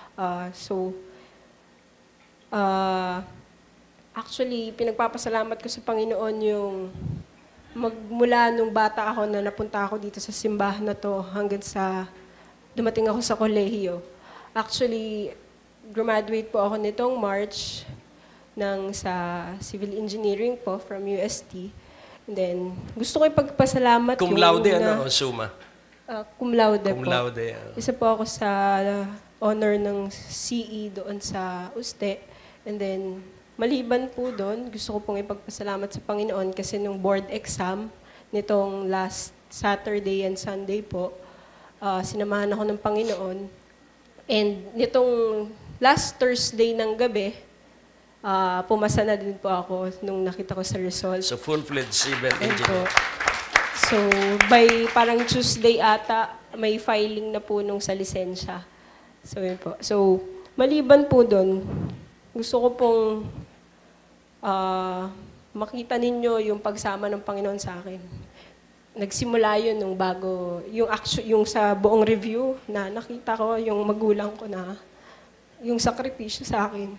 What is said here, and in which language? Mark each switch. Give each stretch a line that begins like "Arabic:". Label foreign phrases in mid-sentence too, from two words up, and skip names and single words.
Filipino: Actually, pinagpapasalamat ko sa Panginoon yung magmula nung bata ako na napunta ako dito sa simbahan na to hanggang sa dumating ako sa kolehiyo. Actually, graduate po ako nitong March sa
English: civil engineering
Filipino: po from UST.
English: And then,
Filipino: gusto ko ipagpasalamat
Latin: Cum laude, ano? O summa? Cum laude po. Cum laude.
Filipino: Isa po ako sa honor ng CE doon sa USTE.
English: And then,
Filipino: maliban po doon, gusto ko pong ipagpasalamat sa Panginoon kasi nung
English: board exam,
Filipino: nitong
English: last Saturday and Sunday
Filipino: po, sinamahan ako ng Panginoon. And nitong
English: last Thursday
Filipino: ng gabi, pumasa na din po ako nung nakita ko sa result.
English: So, full-fledged civil And engineer.
Filipino: so, by parang Tuesday ata, may filing na po nung sa lisensya. So, yun po. So, maliban po doon, gusto ko pong makita ninyo yung pagsama ng Panginoon sa akin. Nagsimula yun nung bago, yung sa buong review na nakita ko, yung magulang ko na, yung sakripisyo sa akin.